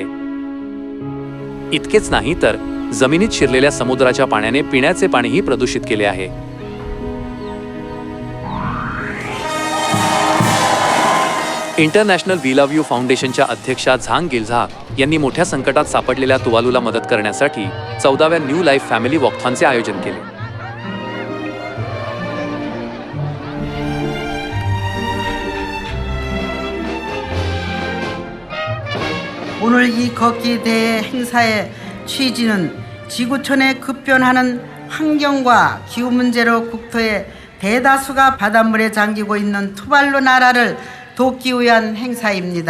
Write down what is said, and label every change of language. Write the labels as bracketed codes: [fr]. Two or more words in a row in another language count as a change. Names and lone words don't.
[mr] इतकेच नाही तर जमिनीत शिरलेल्या समुद्राच्या पाण्याने पिण्याचे पाणीही प्रदूषित केले आहे. इंटरनॅशनल वी लव्ह यू फाउंडेशनच्या अध्यक्षा झांग गिल्झा यांनी मोठ्या संकटात सापडलेल्या तुवालूला मदत करण्यासाठी 14व्या न्यू लाईफ फॅमिली वॉकथॉनचे आयोजन केले. [ko] 오늘 이 걷기 대회 행사의 취지는 지구촌에 급변하는 환경과 기후 문제로 국토의 대다수가 바닷물에 잠기고 있는 투발루 나라를 돕기 위한 행사입니다.